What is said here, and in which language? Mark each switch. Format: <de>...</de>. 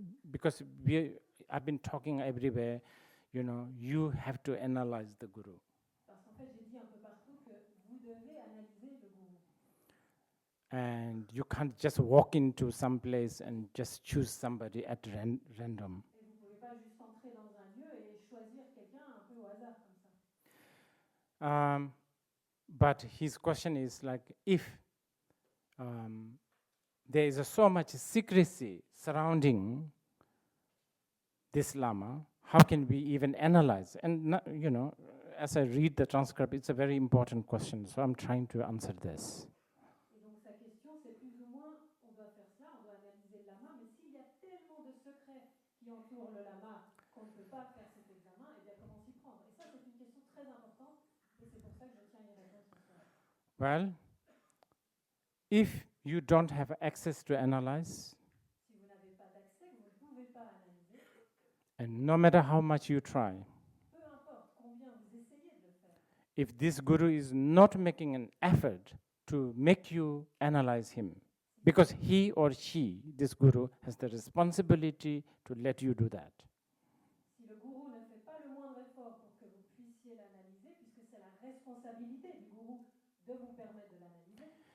<en>Because I've been talking everywhere. You have to analyze the guru.</en> <fr>Parce qu'en fait, j'ai dit un peu partout que vous devez analyser le gourou.</fr> <en>And you can't just walk into some place and just choose somebody at random.</en> <fr>Et vous ne pouvez pas juste entrer dans un lieu et choisir quelqu'un un peu au hasard comme ça.</fr> <en>But his question is like, if there is so much secrecy surrounding this Lama, how can we even analyze? And as I read the transcript, it's a very important question, so I'm trying to answer this.</en> <fr>Et donc sa question, c'est plus ou moins, on doit faire cela, on doit analyser le lama, mais s'il y a tellement de secrets qui entourent le lama qu'on ne peut pas faire cet examen, eh bien comment s'y prendre? Et ça, c'est une question très importante, et c'est pour ça que je tiens à y répondre ce soir.</fr> <en>Well, if you don't have access to analyze,</en> <fr>Si vous n'avez pas d'accès, vous ne pouvez pas analyser,</fr> <en>and no matter how much you try,</en> <fr>peu importe combien vous essayez de le faire,</fr> <en>if this guru is not making an effort to make you analyze him. Because he or she, this guru, has the responsibility to let you do that.</en> <fr>Si le gourou ne fait pas le moindre effort pour que vous puissiez l'analyser, puisque c'est la responsabilité du gourou de vous permettre de l'analyser.</fr>